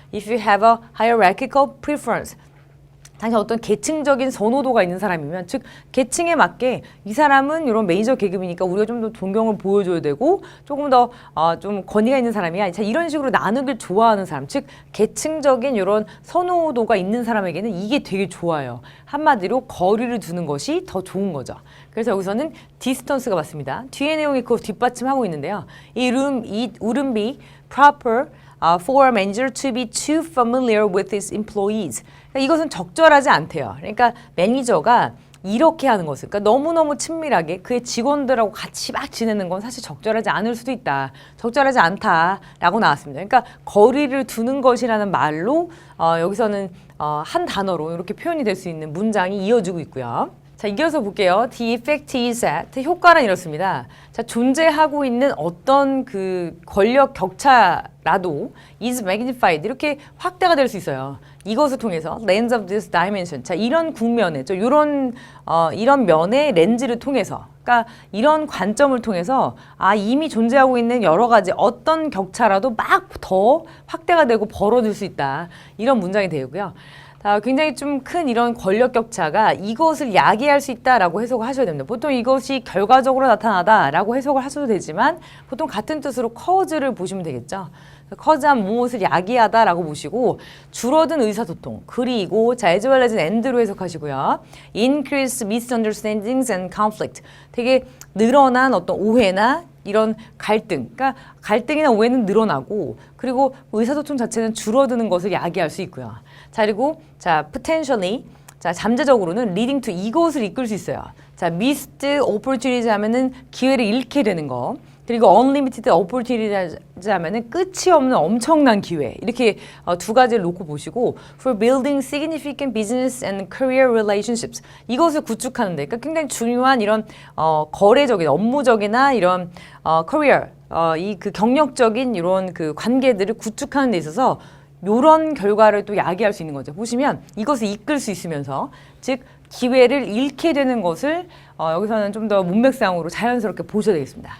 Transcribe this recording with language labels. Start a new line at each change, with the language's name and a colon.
English: If you have a hierarchical preference
Korean: 당신 어떤 계층적인 선호도가 있는 사람이면 즉 계층에 맞게 이 사람은 이런 메이저 계급이니까 우리가 좀 더 존경을 보여줘야 되고 조금 더 좀 권위가 있는 사람이야. 자, 이런 식으로 나누길 좋아하는 사람 즉 계층적인 이런 선호도가 있는 사람에게는 이게 되게 좋아요. 한마디로 거리를 두는 것이 더 좋은 거죠. 그래서 여기서는 distance가 맞습니다. 뒤에 내용이 그거 뒷받침하고 있는데요.
English: It wouldn't be proper for a manager to be too familiar with his employees.
Korean: 그러니까 이것은 적절하지 않대요. 그러니까 매니저가 이렇게 하는 것을 그러니까 너무너무 친밀하게 그의 직원들하고 같이 막 지내는 건 사실 적절하지 않을 수도 있다. 적절하지 않다라고 나왔습니다. 그러니까 거리를 두는 것이라는 말로 여기서는 한 단어로 이렇게 표현이 될 수 있는 문장이 이어지고 있고요. 자, 이어서 볼게요.
English: The effect is that
Korean: 효과는 이렇습니다. 자, 존재하고 있는 어떤 그 권력 격차라도
English: is magnified
Korean: 이렇게 확대가 될 수 있어요. 이것을 통해서
English: lens of this dimension.
Korean: 자, 이런 국면에 이런 면의 렌즈를 통해서 그러니까 이런 관점을 통해서 이미 존재하고 있는 여러 가지 어떤 격차라도 막 더 확대가 되고 벌어질 수 있다. 이런 문장이 되고요. 굉장히 좀 큰 이런 권력 격차가 이것을 야기할 수 있다라고 해석을 하셔야 됩니다. 보통 이것이 결과적으로 나타나다라고 해석을 하셔도 되지만 보통 같은 뜻으로 cause를 보시면 되겠죠. 커즈한 무엇을 야기하다라고 보시고 줄어든 의사소통 그리고 자
English: as well as and
Korean: 로 해석하시고요.
English: increase misunderstandings and conflict
Korean: 되게 늘어난 어떤 오해나 이런 갈등, 그러니까 갈등이나 오해는 늘어나고 그리고 의사소통 자체는 줄어드는 것을 야기할 수 있고요. 자 그리고 자 potentially 자 잠재적으로는
English: leading to
Korean: 이것을 이끌 수 있어요. 자
English: missed opportunities
Korean: 하면은 기회를 잃게 되는 거. 그리고
English: unlimited opportunities
Korean: 하면은 끝이 없는 엄청난 기회. 이렇게 두 가지를 놓고 보시고
English: for building significant business and career relationships.
Korean: 이것을 구축하는데 그러니까 굉장히 중요한 이런 거래적인 업무적이나 이런 career 이 그 경력적인 이런 그 관계들을 구축하는 데 있어서 요런 결과를 또 야기할 수 있는 거죠. 보시면 이것을 이끌 수 있으면서 즉 기회를 잃게 되는 것을 여기서는 좀 더 문맥상으로 자연스럽게 보셔야 되겠습니다.